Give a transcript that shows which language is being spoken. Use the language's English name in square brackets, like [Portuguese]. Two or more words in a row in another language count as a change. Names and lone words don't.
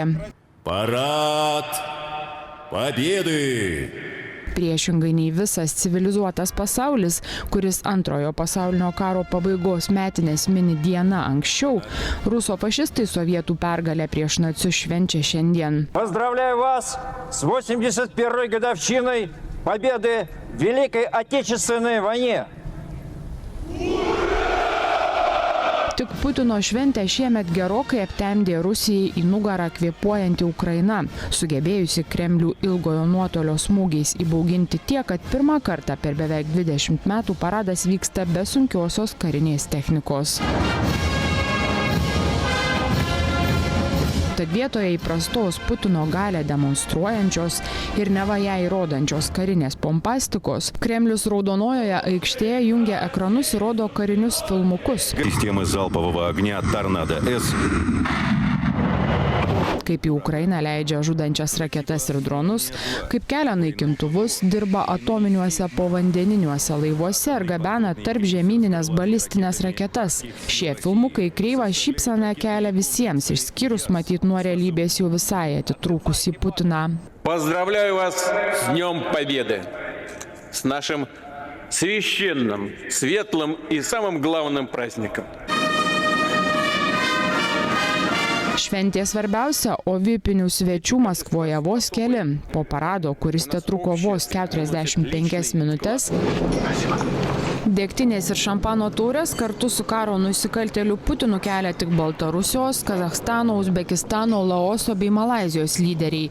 [Russian] Parad Победы! [Lithuanian] Priešingai nei visas civilizuotas pasaulis, kuris Antrojo pasaulinio karo pabaigos metinės mini dieną anksčiau, ruso fašistai sovietų pergalę prieš nacius švenčia šiandien. [Russian] Поздравляю вас с 81-й годовщиной победы в Великой Отечественной войне. [Lithuanian] Tik Putino šventę šiemet gerokai aptemdė Rusijai į nugarą kvėpuojanti Ukraina, sugebėjusi Kremlių ilgojo nuotolio smūgiais įbauginti tiek, kad pirmą kartą per beveik 20 metų paradas vyksta be sunkiosios karinės technikos. Tad vietoje įprastos Putino galią demonstruojančios ir neva ją įrodančios karinės pompastikos, Kremlius Raudonojoje aikštėje jungia ekranus ir rodo karinius filmukus. [Russian] Системы залпового огня «Торнадо-С». [Lithuanian] Kaip į Ukrainą leidžia žudančias raketas ir dronus, kaip kelia naikintuvus, dirba atominiuose povandeniniuose laivuose ir gabena tarp žemyninės balistinės raketas. Šie filmukai kreivą šypseną kelia visiems, išskyrus matyt nuo realybės jau visai atitrūkusį Putiną. [Russian] Поздравляю вас с Днем Победы, с нашим священным, светлым и самым главным праздником. [Lithuanian] Šventė svarbiausia, o vipinių svečių Maskvoje vos keli. Po parado, kuris tetruko vos 45 minutes, Degtinės ir šampano taurės kartu su karo nusikaltėliu Putinu kelia tik Baltarusijos, Kazachstano, Uzbekistano, Laoso bei Malaizijos lyderiai.